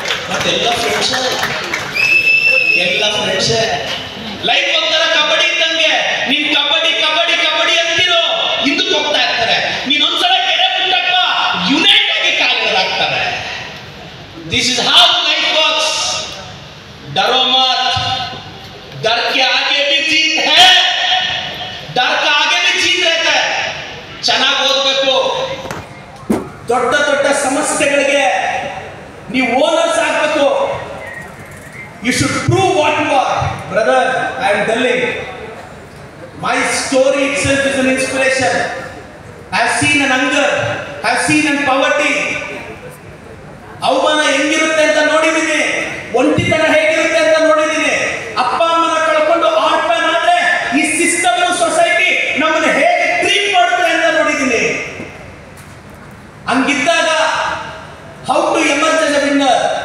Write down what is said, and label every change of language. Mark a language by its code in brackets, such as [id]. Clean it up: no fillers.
[kn] ಮತ್ತೆಲ್ಲ ಫ್ರೆಂಡ್ಸ್, ಎಲ್ಲ friends. Life ಒಂಥರ ಕಬಡ್ಡಿ ಇದ್ದಂಗೆ. ನೀನ್ ಕಬಡ್ಡಿ ಕಬಡ್ಡಿ ಕಬಡ್ಡಿ ಅಂತಿರೋ ಹಿಂದಕ್ಕೆ ಹೋಗ್ತಾ ಇರ್ತಾರೆ. ನೀನೊಂದ್ಸಲ ಕೆರೆ ಬಿಟ್ಟಪ್ಪ ಯುನೈಟ್ ಆಗಿ ಕಾಲಿಡಲಾಗ್ತಾರೆ. [en] This is how life works. [hi] डरो मत, डर के आगे भी जीत है, डर का आगे भी जीत रहता है. [kn] ಚೆನ್ನಾಗಿ ಓದಬೇಕು. ದೊಡ್ಡ ದೊಡ್ಡ ಸಮಸ್ಯೆಗಳಿಗೆ ನೀವು ಓನರ್ಸ್ ಆಗಬೇಕು. [en] You should prove what you are. Brother, I am telling, my story itself is an inspiration. I have seen an hunger, I have seen an poverty. [kn] ಅವಮಾನ ಹೆಂಗಿರುತ್ತೆ ಅಂತ ನೋಡಿದ್ದೀನಿ, ಒಂಟಿತನ ಹೇಗಿರುತ್ತೆ ಅಂತ ನೋಡಿದ್ದೀನಿ. ಅಪ್ಪ ಅಮ್ಮನ ಕಳ್ಕೊಂಡು ಆರ್ಫನ್ ಆದ್ರೆ ಈ ಸಿಸ್ಟಮ್ ಸೊಸೈಟಿ ನಮ್ಮನ್ನ ಹೇಗೆ ಟ್ರೀಟ್ ಮಾಡುತ್ತೆ ಅಂತ ನೋಡಿದ್ದೀನಿ. ಹಂಗಿದ್ದಾಗ [en] How to emerge as a winner.